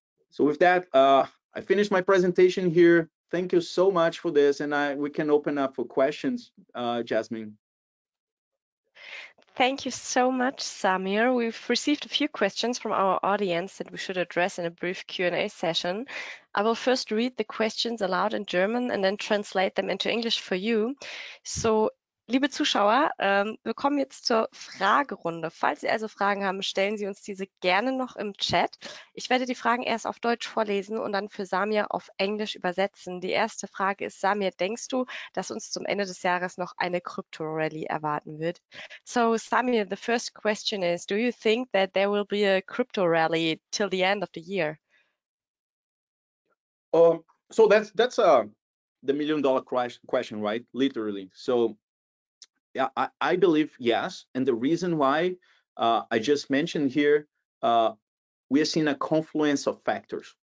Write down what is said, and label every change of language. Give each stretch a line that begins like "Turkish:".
English: So with that, I finished my presentation here. Thank you so much for this, and we can open up for questions, Jasmine. Thank you so much, Samir. We've received a few questions from our audience that we should address in a brief Q&A session. I will first read the questions aloud in German and then translate them into English for you.
German: So, liebe Zuschauer, wir kommen jetzt zur Fragerunde. Falls Sie also Fragen haben, stellen Sie uns diese gerne noch im Chat. Ich werde die Fragen erst auf Deutsch vorlesen und dann für Samir auf Englisch übersetzen. Die erste Frage ist, Samir, denkst du, dass uns zum Ende des Jahres noch eine Crypto-Rally erwarten wird?
English: So, Samir, the first question is, do you think that there will be a crypto rally till the end of the year? So that's the $1 million question, right? Literally. So yeah, I believe yes, and the reason why I just mentioned here, we are seeing a confluence of factors.